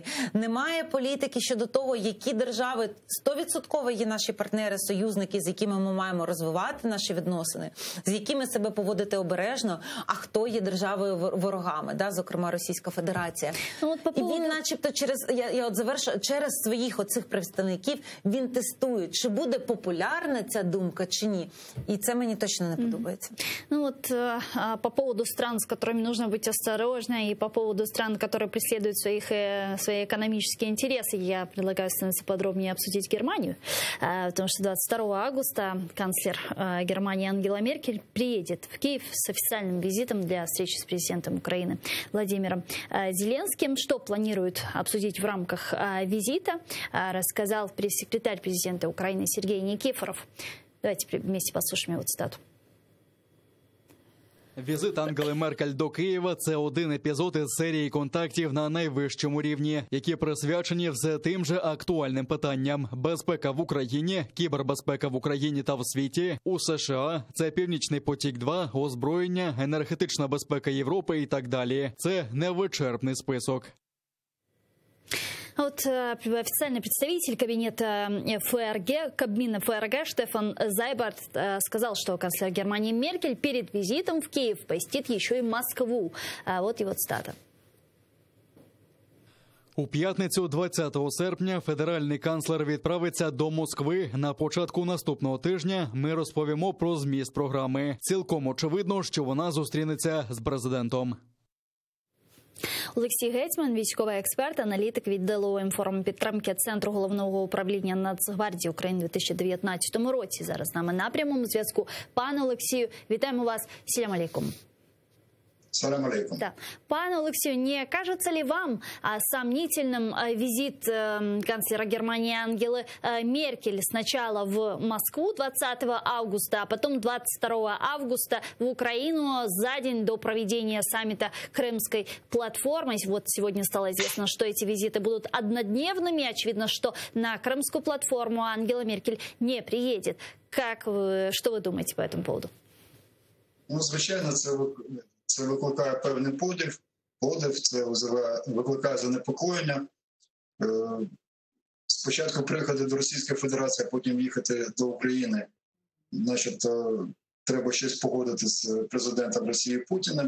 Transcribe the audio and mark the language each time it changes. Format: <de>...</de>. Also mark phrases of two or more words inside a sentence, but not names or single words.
<uk>Немає політики щодо того, які держави 100% є наші партнери, союзники, з якими ми маємо розвивати наші відносини, з якими себе поводити обережно, а хто є державою ворогами, зокрема Російська Федерація. І він начебто через своїх оцих представників він тестує, чи буде популярна ця думка, чи ні. І це мені точно не подобається.</uk> <ru>Ну вот по поводу стран, с которыми нужно быть осторожно, и по поводу стран, которые преследуют свои экономические интересы, я предлагаю становиться подробнее обсудить Германию, потому что 22 августа канцлер Германии Ангела Меркель приедет в Киев с официальным визитом для встречи с президентом Украины Владимиром Зеленским. Что планируют обсудить в рамках визита, рассказал пресс-секретарь президента Украины Сергей Никифоров. Давайте вместе послушаем его цитату.</ru> <uk>Візит Ангели Меркель до Києва – це один епізод із серії контактів на найвищому рівні, які присвячені все тим же актуальним питанням: безпека в Україні, кібербезпека в Україні та в світі, у США, це Північний потік-2, озброєння, енергетична безпека Європи і так далі. Це невичерпний список.</uk> <ru>Вот официальный представитель кабинета ФРГ, Кабмина ФРГ Штефан Зайбарт сказал, что канцлер Германии Меркель перед визитом в Киев посетит еще и Москву. Вот его цитата.</ru> <uk>У п'ятницю 20 серпня федеральний канцлер відправиться до Москви. На початку наступного тижня ми розповімо про зміст програми. Цілком очевидно, що вона зустрінеться з президентом. Олексій Гетьман, військовий експерт, аналітик відділу інформпідтримки Центру головного управління Нацгвардії України у 2019 році. Зараз з нами на прямому зв'язку. Пане Олексію, вітаємо вас.</uk> <ar>سلام عليكم. سلام عليكم.</ar> <ru>Да. Пане Алексею, не кажется ли вам сомнительным визит канцлера Германии Ангелы Меркель сначала в Москву 20 августа, а потом 22 августа в Украину за день до проведения саммита Крымской платформы? Вот сегодня стало известно, что эти визиты будут однодневными. Очевидно, что на Крымскую платформу Ангела Меркель не приедет. Что вы думаете по этому поводу?</ru> <uk>Ну, звичайно, це викликає певний подив, це викликає занепокоєння. Спочатку приїхати до Російської Федерації, а потім їхати до України. Значить, треба щось погодити з президентом Росії Путіним.</uk>